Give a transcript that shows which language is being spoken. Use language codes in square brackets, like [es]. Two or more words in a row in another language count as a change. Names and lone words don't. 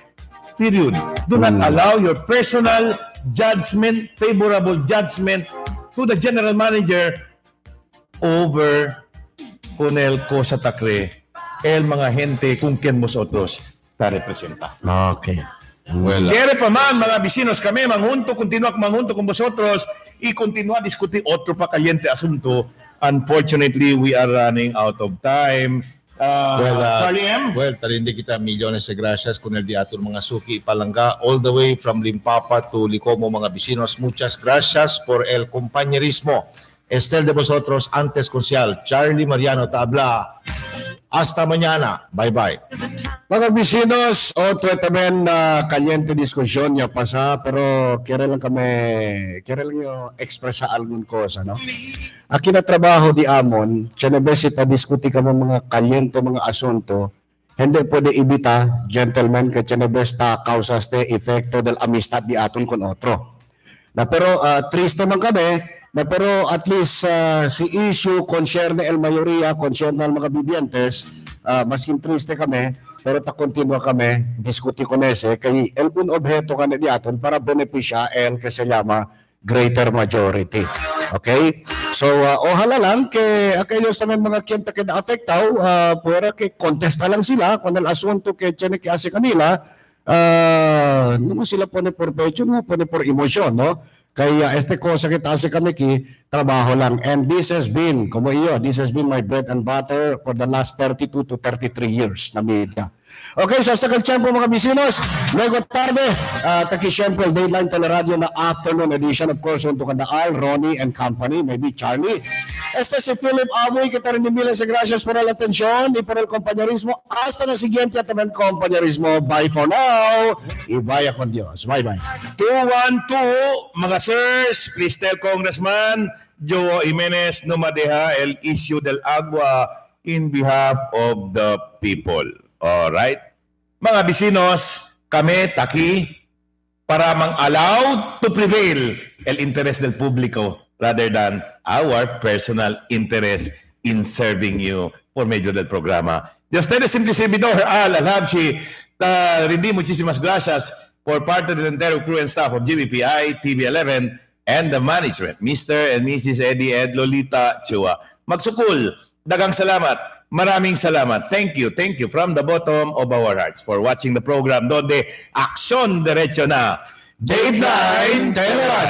[en] Period. Do not allow your personal judgment, favorable judgment to the general manager over [cbk] con el cosa takre el mga gente kung quien vosotros ta representa. [en] Okay. [cbk] Well, quiere pa man, mga bisinos kami, continua con vosotros y continua discutir otro pa caliente asunto. [en] Unfortunately, we are running out of time. Charlie M? Well, [cbk] talindi kita milyones de gracias con el diatur mga suki palangga [en] all the way from [cbk] Limpapa to Licomo mga bisinos. Muchas gracias por el compañerismo. Estel de vosotros, antes consial, Charlie Mariano Tabla. Hasta mañana. [en] Bye-bye. [cbk] Mga bisinos, otro también caliente diskusyon niya pasa, pero quiere lang yung expresa algun cosa, no? Aki na trabaho di amon, chenebesita diskuti ka mga kaliente mga asunto, hindi pwede ibita, gentlemen, que chenebesta causaste efecto del amistad di aton con otro. Na pero triste man kami, na pero at least si issue concerne el mayoría, concerne el mga vivientes, maskin triste kami, pero ta continua kami diskuti con ese, kay el un objeto ka na diaton para benepisya el que se llama greater majority. [en] Okay? So, [cbk] ojalá lang que aquellos también mga kienta que na-affectaw, pwera que contesta lang sila kung el asunto que tiene que hace kanila, no sila pone por pecho, no pone por emosyon, no? Kaya este cosa que hace kami ki, trabaho lang. [en] And this has been, [cbk] como iyo, [en] this has been my bread and butter for the last 32 to 33 years na media. [cbk] Okay, so hasta kal tiempo mga bisinos, luego tarde, taki siyempre Dateline Teleradyo na [en] afternoon edition, of course, [cbk] junto ka na Al, Ronnie [en] and company, [cbk] maybe Charlie. Este si Philip Amoy, kita rin miles de gracias por el atención y por el compañerismo. Hasta na siguiente también compañerismo. [en] Bye for now. [cbk] Y vaya con Dios. [en] Bye-bye. 212, mga sirs, please tell Congressman Joe Jimenez [cbk] no madeja el issue del agua [en] in behalf of the people. All right? [cbk] mga bisinos, kami, taki, para [en] mang-allowed to prevail [cbk] el interés del público [en] rather than our personal interest in serving you [cbk] por medio del programa. De ustedes, simple servidor, Al-Habshi, rindi muchísimas gracias por parte del entero [en] crew and staff of GBPI, [cbk] TV11, and the management, Mr. and Mrs. Eddie Ed Lolita Chua. [tl] Magsukul, dagang salamat, maraming salamat. [en] Thank you from the bottom of our hearts for watching the program donde Aksyon Diretso na Dateline Teleradyo.